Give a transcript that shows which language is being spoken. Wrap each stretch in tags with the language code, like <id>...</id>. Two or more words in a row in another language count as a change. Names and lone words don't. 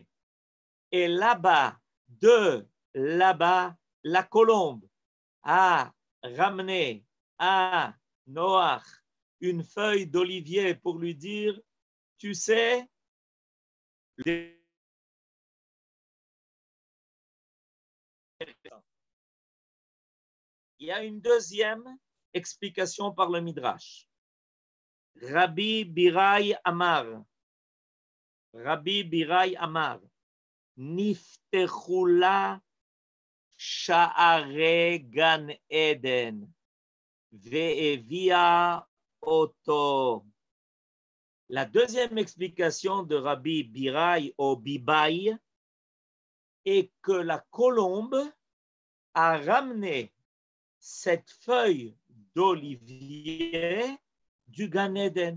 <fr>Et là-bas, la colombe a ramené à Noach une feuille d'olivier pour lui dire, tu sais, il y a une deuxième explication par le Midrash.</fr> <he>רבי ביבי אמר נפתחו לה שערי גן עדן והביאה אותו.</he> <fr>La deuxième explication de Rabbi Birai ou Bibai est que la colombe a ramené cette feuille d'olivier du Gan Eden.</fr>